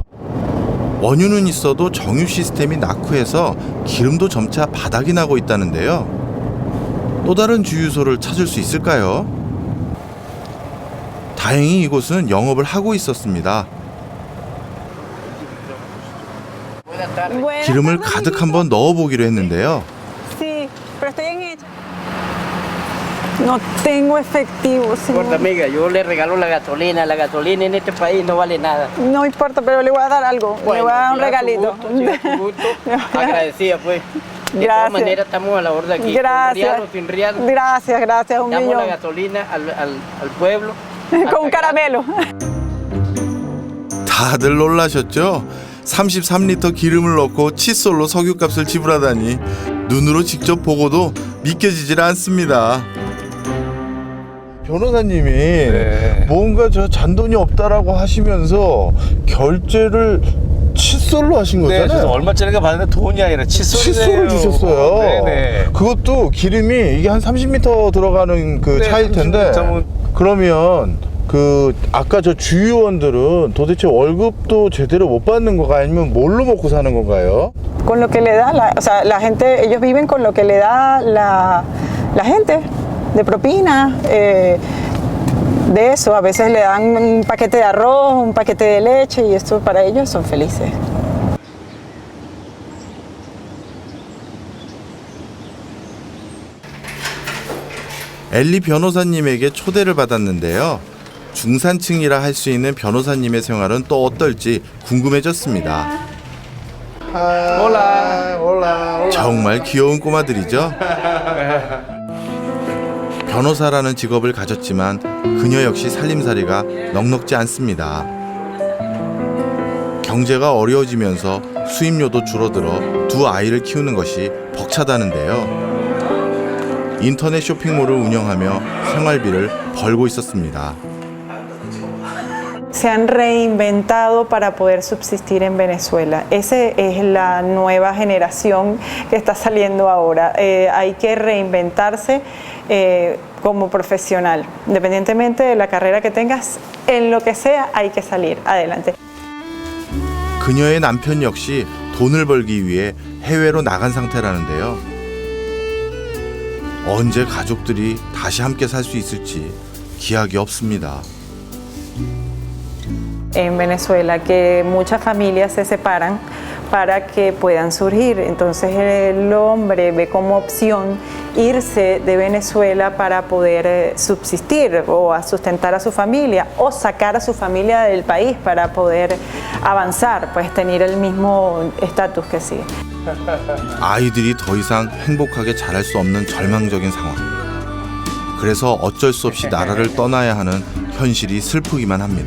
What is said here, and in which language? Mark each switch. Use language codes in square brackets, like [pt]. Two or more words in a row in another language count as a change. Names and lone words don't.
[ko] 원유는 있어도 정유 시스템이 낙후해서 기름도 점차 바닥이 나고 있다는데요. 또 다른 주유소를 찾을 수 있을까요? 다행히 이곳은 영업을 하고 있었습니다. 기름을 가득 한번 넣어보기로 했는데요. [es] No tengo efectivo, señor. No importa, amiga, yo le regalo la gasolina. La gasolina en este país no vale nada. No importa, pero le voy a dar algo. Bueno, le voy a dar un regalito. Tu gusto. Agradecida, pues. De Gracias. todas maneras, estamos a la orden aquí. Gracias. Con real o sin real. Gracias, gracias, un Damos millón. la gasolina al pueblo. Con un caramelo. [ko] 다들 놀라셨죠? 33리터 기름을 넣고 칫솔로 석유값을 지불하다니 눈으로 직접 보고도 믿겨지질 않습니다. 변호사님이 뭔가 저 잔돈이 없다라고 하시면서 결제를 칫솔로 하신 거잖아요. 네, 그래서 얼마짜리가 받는데 돈이 아니라 칫솔을 주셨어요. 네네. 그것도 기름이 이게 한 30m 들어가는 그 차일 텐데 그러면 그 아까 저 주유원들은 도대체 월급도 제대로 못 받는 건가 아니면 뭘로 먹고 사는 건가요? [es] Con lo que le da, o sea, la gente, ellos viven con lo que le da la gente de propina, de eso. A veces le dan un paquete de arroz, un paquete de leche y esto para ellos son felices. [ko] 엘리 변호사님에게 초대를 받았는데요. 중산층이라 할 수 있는 변호사님의 생활은 또 어떨지 궁금해졌습니다. 정말 귀여운 꼬마들이죠. 변호사라는 직업을 가졌지만 그녀 역시 살림살이가 넉넉지 않습니다. 경제가 어려워지면서 수입료도 줄어들어 두 아이를 키우는 것이 벅차다는데요. 인터넷 쇼핑몰을 운영하며 생활비를 벌고 있었습니다. [es] Se han reinventado para poder subsistir en Venezuela. Esa es la nueva generación que está saliendo ahora. Hay que reinventarse como profesional. Independientemente de la carrera que tengas, en lo que sea hay que salir adelante. [ko] 그녀의 남편 역시 돈을 벌기 위해 해외로 나간 상태라는데요. 언제 가족들이 다시 함께 살 수 있을지 기약이 없습니다. [es] En Venezuela, que muchas familias se separan para que puedan surgir. Entonces el hombre ve como opción irse de Venezuela para poder subsistir o a sustentar a su familia o sacar a su familia del país para poder avanzar, pues tener el mismo estatus que sí. [ko] 아이들이 더 이상 행복하게 자랄 수 없는 절망적인 상황. 그래서 어쩔 수 없이 나라를 떠나야 하는 현실이 슬프기만 합니다.